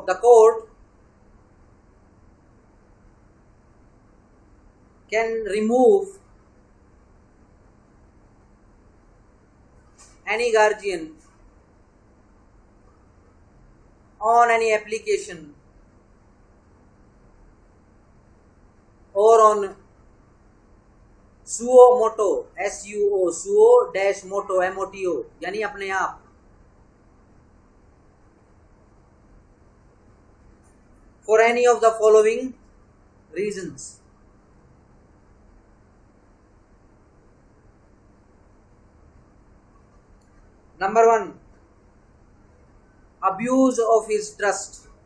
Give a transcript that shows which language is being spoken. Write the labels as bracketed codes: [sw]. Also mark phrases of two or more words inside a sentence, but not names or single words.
[en] The court can remove any guardian on any application or on suo moto, SUO, suo dash moto, MOTO, [hi] यानी अपने आप, [en] for any of the following reasons. Number 1, abuse of his trust.